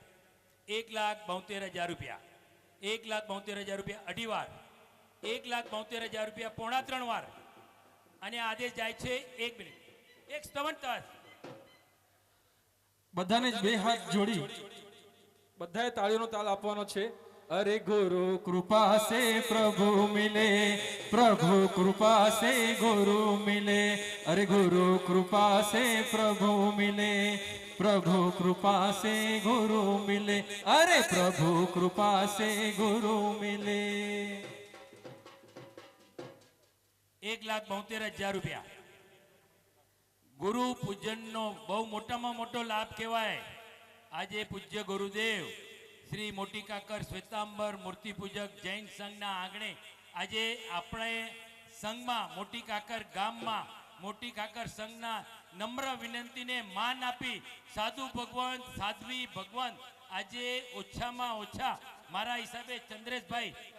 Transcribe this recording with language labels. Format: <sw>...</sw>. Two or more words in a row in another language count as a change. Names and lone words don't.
<gu>1,72,000 રૂપિયા. 1,72,000 રૂપિયા. અઢી વાર 1,72,000 રૂપિયા. પોણા ત્રણ વાર. અને આદેશ જાય છે 1 મિનિટ. એક સ્તવન તાસ. બધાને જ બે હાથ જોડી બધાએ તાળીઓનો તાલ આપવાનો છે.</gu> <hi>अरे गुरु कृपा से प्रभु मिले, प्रभु कृपा से गुरु मिले, अरे गुरु कृपा से प्रभु मिले, प्रभु कृपा से गुरु मिले, अरे प्रभु कृपा से गुरु मिले.</hi> <gu>1,72,000 રૂપિયા. ગુરુ પૂજનનો બહુ મોટામાં મોટો લાભ કહેવાય. આજે પૂજ્ય ગુરુદેવ શ્રી મોટી કાકર શ્વેતાંબર મૂર્તિ પૂજક જૈન સંઘના આંગણે આજે આપણે સંઘમાં મોટી કાકર ગામમાં મોટી કાકર સંઘના નમ્ર વિનંતીને માન આપી સાધુ ભગવાન સાધ્વી ભગવાન આજે ઓછામાં ઓછા મારા હિસાબે ચંદ્રેશભાઈ</gu>